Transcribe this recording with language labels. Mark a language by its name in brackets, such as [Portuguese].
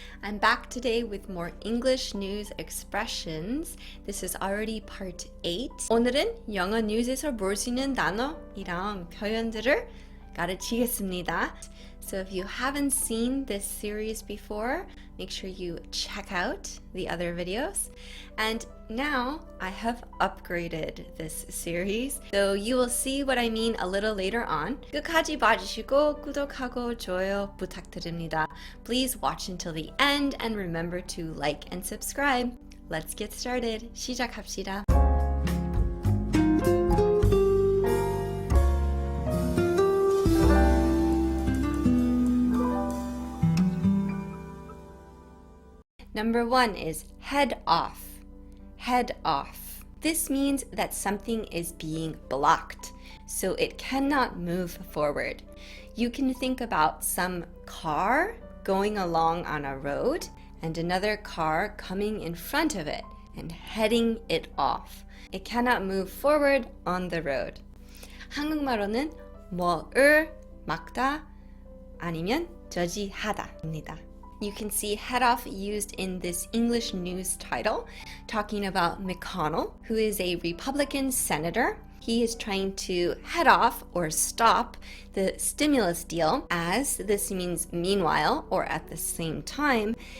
[English] I'm back today with more English news expressions. This is already part 8. [Korean] 오늘은 영어 뉴스에서 볼 수 있는 단어이랑 표현들을 가르치겠습니다. [English] So if you haven't seen this series before, make sure you check out the other videos. And now I have upgraded this series, so you will see what I mean a little later on. [Korean] 끝까지 봐주시고 구독하고 좋아요 부탁드립니다. [English] Please watch until the end and remember to like and subscribe. Let's get started. [Korean] 시작합시다. [English] Number 1 is head off. Head off. This means that something is being blocked, so it cannot move forward. You can think about some car going along on a road and another car coming in front of it and heading it off. It cannot move forward on the road. [Korean] 한국말로는 뭐를 막다 아니면 저지하다입니다. [English] You can see head off used in this English news title, talking about McConnell, who is a Republican senator. He is trying to head off or stop the stimulus deal, as this means meanwhile or at the same time.